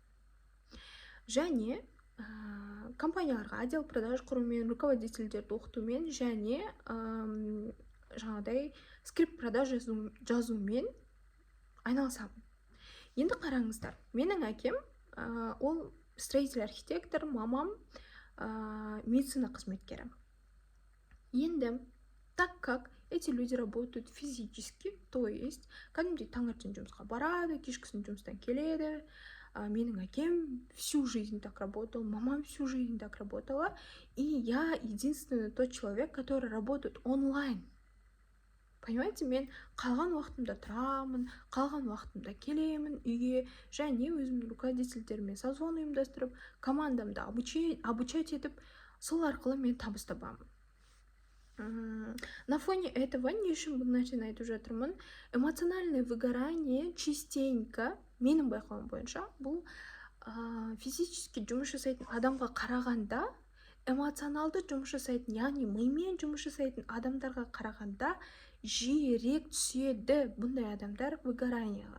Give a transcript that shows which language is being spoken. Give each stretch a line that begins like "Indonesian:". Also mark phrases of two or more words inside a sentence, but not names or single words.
Kazakh: Және компанияларға
Russian: отдел продаж
Kazakh: құрумен, руководительдерді оқытумен және жаңағыдай
Russian: скрипт продаж
Kazakh: жазумен айналысамын. Енді қараңыздар, менің әкем ол строитель архитектор, мамам медицина қызметкері.
Russian: Енді так как эти люди работают физически, то есть
Kazakh: кәдімгідей таңертең жұмысқа барады, кешкісін жұмыстан келеді. Менің әкем
Russian: всю жизнь так работал, мамам всю жизнь так работала, и я единственный тот человек, который работает онлайн. Понимаете,
Kazakh: мен қалған уақытымда тұрамын, қалған уақытымда келемін үйге, және өзімнің руководительдерімен созвон ұйымдастырып, командамды обучать етіп, сол арқылы мен табыс табамын.
Russian: На фоне этого
Kazakh: не үшін бұл нәрсені айтып жатырмын.
Russian: Эмоциональное выгорание частенько,
Kazakh: менің байқауым бойынша, бұл физически жұмыс жасайтын адамға қарағанда, эмоционалды жұмыс жасайтын, яғни мимен жұмыс жасайтын адамдарға қарағанда жиірек түседі бұндай адамдар выгораниеға.